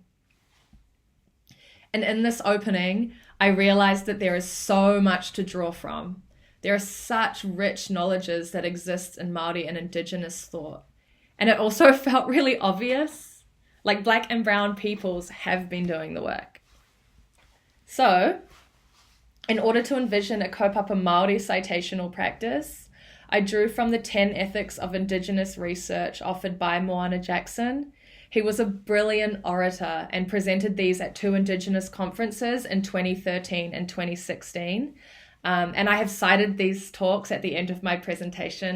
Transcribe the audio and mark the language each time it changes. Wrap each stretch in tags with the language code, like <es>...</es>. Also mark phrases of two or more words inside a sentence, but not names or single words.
<en>And in this opening, I realized that there is so much to draw from. There are such rich knowledges that exist in Māori and Indigenous thought. And it also felt really obvious, like Black and brown peoples have been doing the work. So, in order to envision a</en> <mi>kaupapa Māori</mi> <en>citational practice, I drew from the 10 ethics of Indigenous research offered by Moana Jackson. He was a brilliant orator and presented these at 2 Indigenous conferences in 2013 and 2016. And I have cited these talks at the end of my presentation.</en>